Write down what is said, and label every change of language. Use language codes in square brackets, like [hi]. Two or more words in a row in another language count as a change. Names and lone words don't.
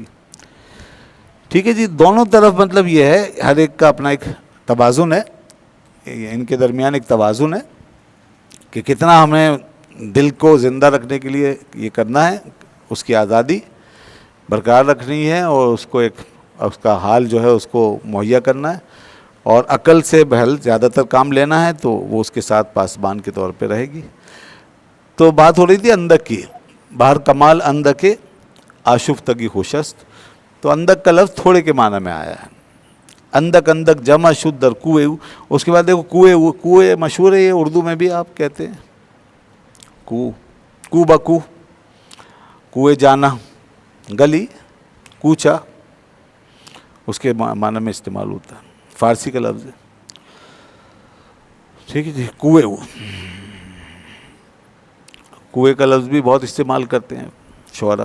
[ur] ٹھیک ہے جی، دونوں طرف مطلب یہ ہے، ہر ایک کا اپنا ایک توازن ہے، ان کے درمیان ایک توازن ہے کہ کتنا ہمیں دل کو زندہ رکھنے کے لیے یہ کرنا ہے، اس کی آزادی برقرار رکھنی ہے، اور اس کو ایک اس کا حال جو ہے اس کو مہیا کرنا ہے، اور عقل سے بہل زیادہ تر کام لینا ہے تو وہ اس کے ساتھ پاسبان کے طور پہ رہے گی. تو بات ہو رہی تھی اندک کی، [fa] باہر کمال اندک آشفتگی خوش است. [ur] تو اندک کا لفظ تھوڑے کے معنی میں آیا ہے. [fa] اندک اندک جمع شد در کوئے. [ur] اس کے بعد دیکھو کوئے مشہور ہے، یہ اردو میں بھی آپ کہتے ہیں کو بکو، کوئے جانا، گلی کوچا، اس کے معنی میں استعمال ہوتا ہے، فارسی کا لفظ ہے. ٹھیک ہے جی، کوئے کا لفظ بھی بہت استعمال کرتے ہیں شعراء.